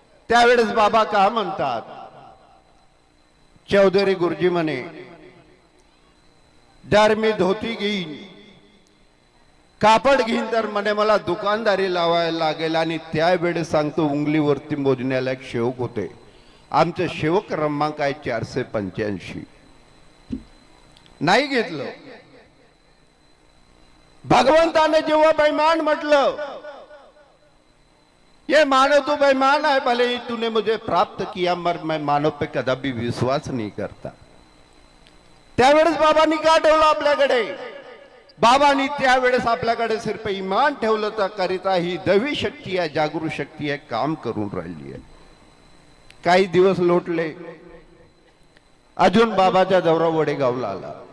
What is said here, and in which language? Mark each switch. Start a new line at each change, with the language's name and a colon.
Marathi: त्यावेळेस बाबा का म्हणतात, चौधरी गुरुजी म्हणे जर मी धोती घेईन, कापड घेईन तर म्हणे मला दुकानदारी लावायला लागेल. आणि त्यावेळेस सांगतो उंगलीवरती मोजण्याला एक सेवक होते. आमचं सेवक क्रमांक आहे 485. नाही घेतलं. भगवंताने जेव्हा बैमान म्हटलं
Hindi: ये मानो तो बेईमान है, भले ही तूने मुझे प्राप्त किया, मगर मैं मानव पे कदापि विश्वास नहीं करता.
Marathi: त्यावेळेस बाबांनी का ठेवलं आपल्याकडे? बाबांनी त्यावेळेस आपल्याकडे सिर्फ इमान ठेवलं तर करिता ही दैवी शक्ती आहे, जागृत शक्ती आहे, काम करून राहिली आहे. काही दिवस लोटले, अजून बाबाचा दौरा वडेगावला आला.